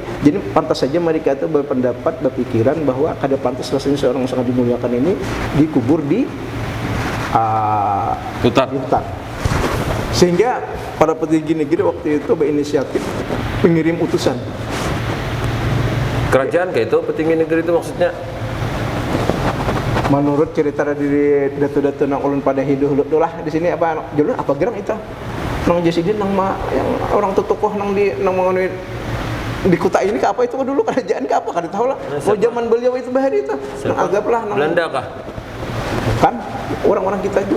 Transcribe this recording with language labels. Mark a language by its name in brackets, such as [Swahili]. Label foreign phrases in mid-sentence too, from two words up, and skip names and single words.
[Indonesian] Jadi pantas saja mereka itu berpendapat, berpikiran bahwa kada pantas rasanya seorang yang sangat dimuliakan ini dikubur di hutan. Sehingga para petinggi negeri waktu itu berinisiatif mengirim utusan. Kerajaan kayak itu petinggi negeri itu maksudnya? [Banjar] menurut cerita dari datu-datu nang ulun pada hidup lah di sini apa dulu apa gerang itu nang Jasidin nang yang orang tokoh nang mengenai di kota ini ke apa itu dulu kerajaan ke apa kada tahu lah. Oh zaman beliau itu bahari itu nang anggaplah nang [Indonesian] Belanda kah? kan orang-orang kita juga.